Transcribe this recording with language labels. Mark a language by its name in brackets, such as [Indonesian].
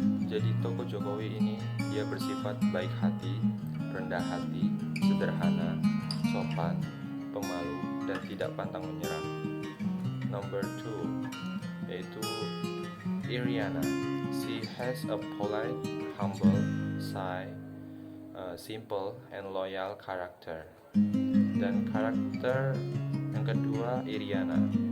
[Indonesian] Jadi tokoh Jokowi ini dia bersifat baik hati, rendah hati, sederhana, sopan, pemalu, dan tidak pantang menyerah. [English] Number 2 yaitu Iriana. She has a polite, humble, shy, simple, and loyal character. [Indonesian] Dan karakter yang kedua Iriana.